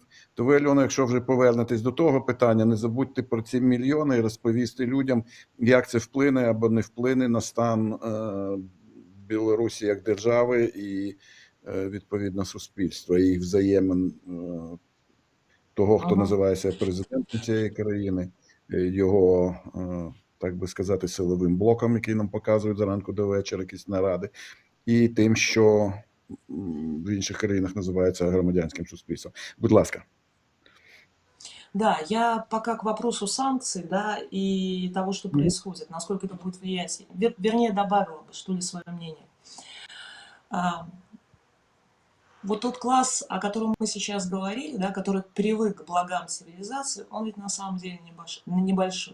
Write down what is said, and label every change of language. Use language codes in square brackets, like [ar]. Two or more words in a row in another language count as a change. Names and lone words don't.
[uk] То ви, Альона, якщо вже повернетесь до того питання, не забудьте про ці мільйони і розповісти людям, як це вплине або не вплине на стан Білорусі як держави і, відповідно, суспільства, і взаємин того, хто називається президентом цієї країни, його, так би сказати, силовим блоком, який нам показують зранку до вечора, якісь наради, і тим, що в інших країнах називається громадянським суспільством. Будь ласка. [ru] Да, я пока к вопросу санкций, да, и того, что происходит, насколько это будет влиять. Вернее, добавила бы, что ли, свое мнение. Вот тот класс, о котором мы сейчас говорили, да, который привык к благам цивилизации, он ведь на самом деле небольшой.